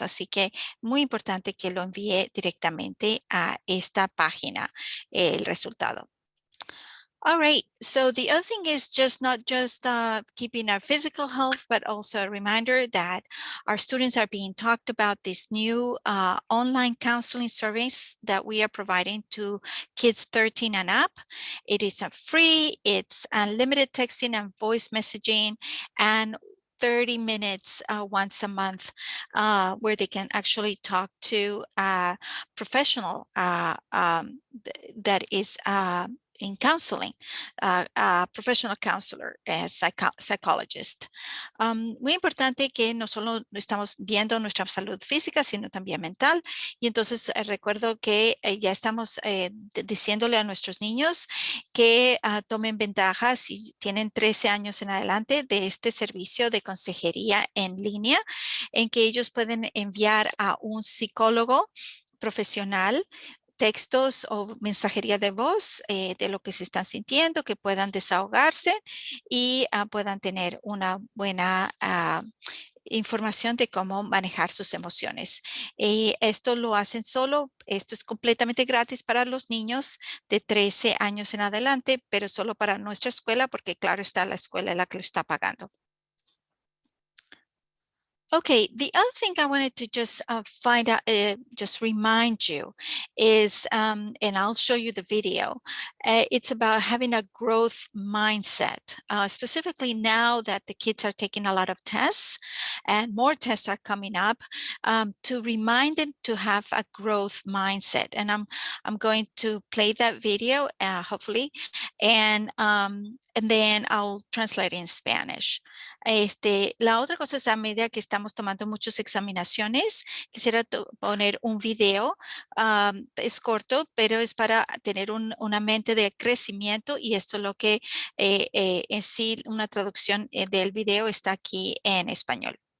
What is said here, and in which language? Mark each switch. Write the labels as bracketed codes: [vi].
[es] Así que muy importante que lo envíe directamente a esta página el resultado. [en] All right, so the other thing is not just keeping our physical health, but also a reminder that our students are being talked about this new online counseling service that we are providing to kids 13 and up. It is free, it's unlimited texting and voice messaging, and 30 minutes once a month where they can actually talk to a professional that is in counseling, a professional counselor, a psychologist. [es] Muy importante que no solo estamos viendo nuestra salud física, sino también mental. Y entonces recuerdo que ya estamos diciéndole a nuestros niños que tomen ventaja si tienen 13 años en adelante de este servicio de consejería en línea, en que ellos pueden enviar a un psicólogo profesional textos o mensajería de voz de lo que se están sintiendo, que puedan desahogarse y puedan tener una buena información de cómo manejar sus emociones. Esto lo hacen esto es completamente gratis para los niños de 13 años en adelante, pero solo para nuestra escuela, porque claro está la escuela la que lo está pagando. [en] Okay, the other thing I wanted to just find out, just remind you is, and I'll show you the video, it's about having a growth mindset, specifically now that the kids are taking a lot of tests and more tests are coming up, to remind them to have a growth mindset. And I'm going to play that video, hopefully, and then I'll translate in Spanish. [es] La otra cosa es a medida que estamos tomando muchas examinaciones, quisiera poner un video, es corto, pero es para tener una mente de crecimiento y esto es lo que en sí una traducción del video está aquí en español.